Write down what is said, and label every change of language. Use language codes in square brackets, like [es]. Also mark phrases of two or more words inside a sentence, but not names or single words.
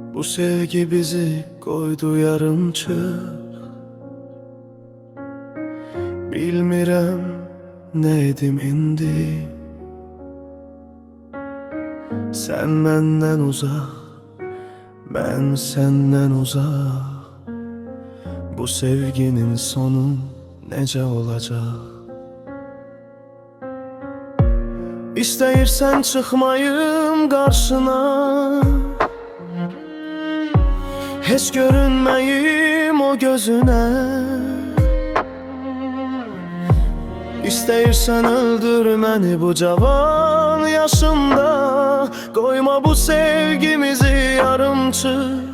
[az] sevgi bizi koydu yarımçıq. Bilmirəm nə edim indi. [tr] Sen menden uzak, ben senden uzak. Bu sevginin sonu nece olacak? [az] İstəyirsən çıxmayım qarşına, heç görünməyim o gözüne. İstəyirsən öldür məni bu cavan yaşımda, koyma bu sevgimizi yarımçıq.